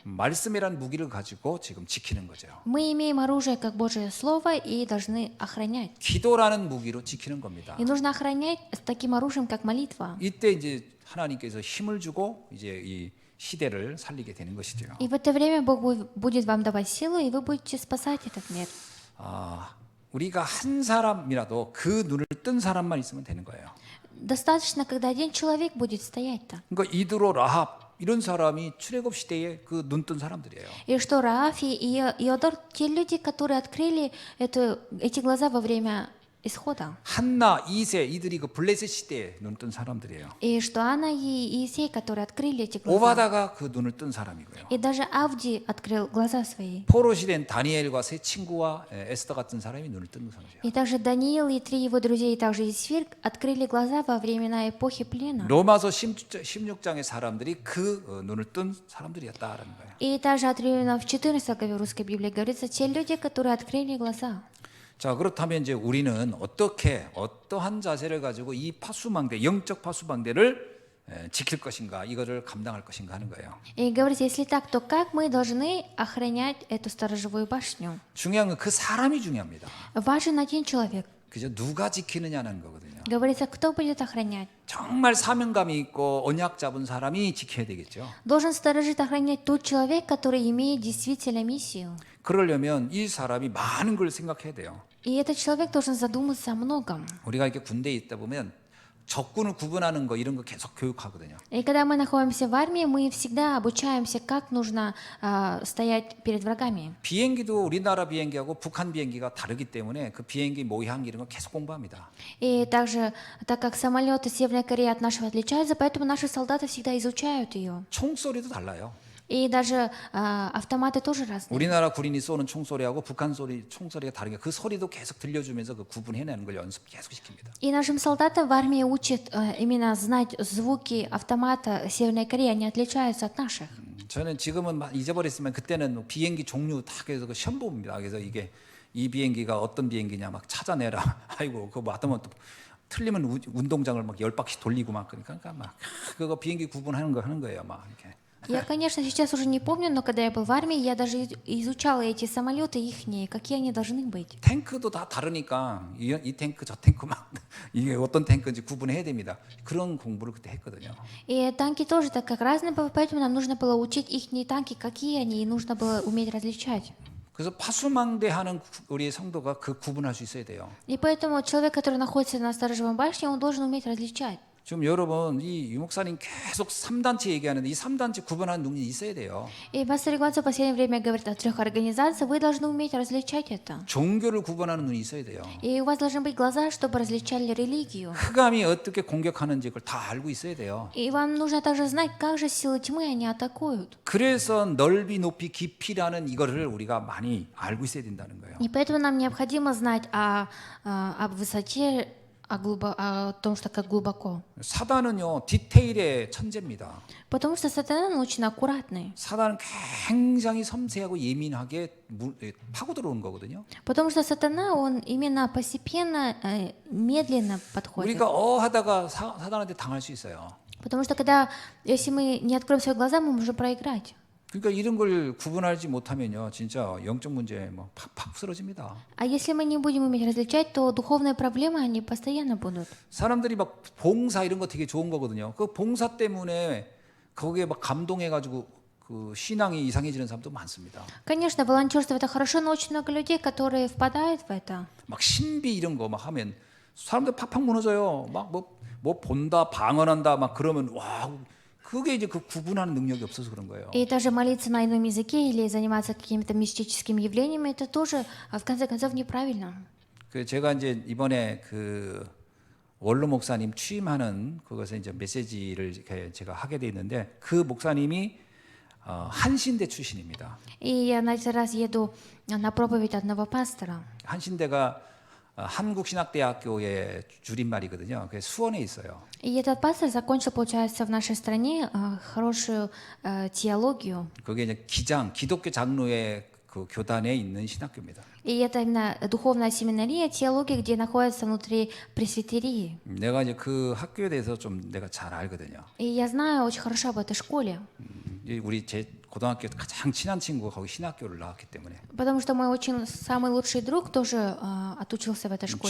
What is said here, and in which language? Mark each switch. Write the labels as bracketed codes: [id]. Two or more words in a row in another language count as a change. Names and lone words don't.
[ko] 말씀이란 무기를 가지고 지금 지키는 거죠. [ru] Мы имеем оружие как Божие Слово и должны охранять. [ko] 기도라는 무기로 지키는 겁니다. [ru] И нужно охранять с таким оружием, как молитва. [ko] 이때 이제 하나님께서 힘을 주고 이제 이 시대를 살리게 되는 것이죠. [ru] И в это время Бог будет вам давать силу, и вы будете спасать этот мир. [ko] 우리가 한 사람이라도 그 눈을 뜬 사람만 있으면 되는 거예요. [ru] Достаточно, когда один человек будет стоять там. [ko] 그러니까 이드로 라합 이런 사람이 출애굽 시대에 그 눈 뜬 사람들이에요. [ru] И что Рааф и Иодор, те люди, которые открыли эти глаза во время исхода. [ko] 한나, 이세 이들이 그 블레셋 시대에 눈 뜬 사람들이에요. [ru] И что Анна и Иисей, которые открыли эти глаза. [ko] 오바다가 그 눈을 뜬 사람이고요. [ru] И даже Авди открыл глаза свои. [ko] 포로 시대엔 다니엘과 세 친구와 에스더 같은 사람이 눈을 뜬 사람이에요. [ru] И также Даниил и 3 его друзей, и также Исфир открыли глаза во времена эпохи плена. [ko] 로마서 16장의 사람들이 그 눈을 뜬 사람들이었다라는 거예요. [ru] И также от римлянам в 14 главе русской Библии говорится, те люди, которые открыли глаза. [ko] 자, 그렇다면 이제 우리는 어떠한 자세를 가지고 이 파수망대, 영적 파수망대를 지킬 것인가, 이거를 감당할 것인가 하는 거예요. [ru] И говорит, если так, то как мы должны охранять эту сторожевую башню? [ko] 중요한 건 그 사람이 중요합니다. [ru] Важен один человек. [ko] 그죠? 누가 지키느냐는 거거든요. [ru] Говорится, кто будет охранять? [ko] 정말 사명감이 있고 언약 잡은 사람이 지켜야 되겠죠. [ru] Должен сторожить, охранять тот человек, который имеет действительно миссию. [ko] 그러려면 이 사람이 많은 걸 생각해야 돼요. [ru] И этот человек должен задуматься о многом. [ko] 우리가 이렇게 군대에 있다 보면 적군을 구분하는 거 이런 거 계속 교육하거든요. [ru] И когда мы находимся в армии, мы всегда обучаемся, как нужно стоять перед врагами. [ko] 비행기도 우리나라 비행기하고 북한 비행기가 다르기 때문에 그 비행기 모양 이런 거 계속 공부합니다. [ru] И также, так как самолеты Северной Кореи от нашего отличаются, поэтому наши солдаты всегда изучают ее. [ko] 총소리도 달라요. [ru] И даже автоматы тоже разные. [ko] 우리나라 군인이 쏘는 총소리하고 북한 총소리가 다르게 그 소리도 계속 들려주면서 그 구분해내는 걸 연습 계속 시킵니다. [ru] И нашим солдатам в армии учат именно знать звуки автомата Северной Кореи, они отличаются от наших. [ko] 저는 지금은 막 잊어버렸지만 그때는 비행기 종류 다 그래서 그 시험 봅니다. 그래서 이게 이 비행기가 어떤 비행기냐 막 찾아내라. 아이고 그거 맞으면 또 틀리면 운동장을 막 10바퀴 돌리고 막 그러니까 막 그거 비행기 구분하는 거 하는 거예요. 막 이렇게. [ru] Я, конечно, сейчас уже не помню, но когда я был в армии, я даже изучала эти самолеты ихние, какие они должны быть. [ko] 탱크도 다 다르니까 이 탱크 저 탱크 막 이게 어떤 탱크인지 구분해야 됩니다. 그런 공부를 그때 했거든요. [ru] И танки тоже так как разные, поэтому нам нужно было учить ихние танки, какие они, и нужно было уметь различать. [ko] 그래서 파수망대하는 우리 성도가 그 구분할 수 있어야 돼요. [ru] И поэтому человек, который находится на сторожевом башне, он должен уметь различать. [ko] 지금 여러분 이 유목사님 계속 3단체 얘기하는데 이 3단체 구분하는 능력이 있어야 돼요. [ru] И пастор Игванцев в последнее время говорит о 3 организациях, вы должны уметь различать это. [ko] 종교를 구분하는 눈이 있어야 돼요. [ru] И у вас должны быть глаза, чтобы различали религию. [ko] 흑암이 어떻게 공격하는지 그걸 다 알고 있어야 돼요. [ru] И вам нужно также знать, как же силы тьмы они атакуют. [ko] 그래서 넓이, 높이, 깊이라는 이거를 우리가 많이 알고 있어야 된다는 거예요. [ru] И поэтому нам необходимо знать о высоте, о том, что как глубоко. [ko] 사단은요 디테일의 천재입니다. [ru] Потому что сатана он очень аккуратный. [ko] 사단은 굉장히 섬세하고 예민하게 파고 들어오는 거거든요. [ru] Потому что сатана, он именно постепенно, медленно подходит. [ko] 우리가 하다가 사단한테 당할 수 있어요. [ru] Потому что если мы не откроем свои глаза, мы можем проиграть. [ko] 그러니까 이런 걸 구분하지 못하면요, 진짜 영적 문제 뭐 팍팍 쓰러집니다. [ru] А если мы не будем уметь различать, то духовные проблемы, они постоянно будут. [ko] 사람들이 막 봉사 이런 거 되게 좋은 거거든요. 그 봉사 때문에 거기에 막 감동해가지고 그 신앙이 이상해지는 사람도 많습니다. [ru] Конечно, волонтерство это хорошо, но очень много людей, которые впадают в это. [ko] 막 신비 이런 거 막 하면 사람들 팍팍 무너져요. 막 뭐 본다, 방언한다, 막 그러면 와. 그게 이제 그 구분하는 능력이 없어서 그런 거예요. [ru] И даже молиться на ином языке или заниматься какими-то мистическими явлениями, это тоже, в конце концов, неправильно. [ko] 그 제가 이제 이번에 그 원로 목사님 취임하는 그것에 이제 메시지를 제가 하게 돼 있는데 그 목사님이 한신대 출신입니다. [ru] И я на этот раз еду на проповедь одного пастора. [ko] 한신대가 한국신학대학교의 줄임말이거든요. 그게 수원에 있어요. [ru] И этот пастор закончил, получается, в нашей стране хорошую теологию. [ko] 그게 이제 기독교 장로의 그 교단에 있는 신학교입니다. [ru] И это именно духовная семинария, теология, где находится внутри пресвитерии. [ko] 내가 이제 그 학교에 대해서 좀 내가 잘 알거든요. [ru] И я знаю очень хорошо об этой школе. [ko] 우리 제 고등학교 가장 친한 친구가 거기 신학교를 나왔기 때문에. [ru] Потому что мой очень самый лучший друг тоже отучился в этой школе.